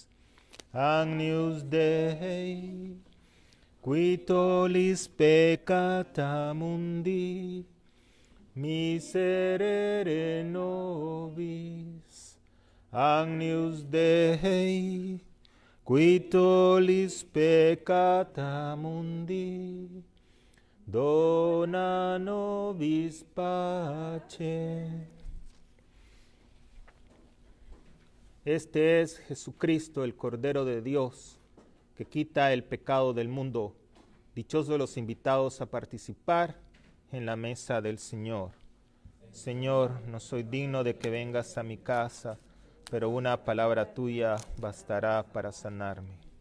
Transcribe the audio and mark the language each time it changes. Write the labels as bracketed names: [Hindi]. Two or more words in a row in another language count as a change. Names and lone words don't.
[Latin] Agnus Dei, qui tollis peccata mundi, miserere nobis. Agnus Dei, qui tollis peccata mundi, dona nobis pace. [Spanish] Este es Jesucristo, el Cordero de Dios, que quita el pecado del mundo. Dichosos los invitados a participar en la mesa del Señor. Señor, no soy digno de que vengas a mi casa, pero una palabra tuya bastará para sanarme.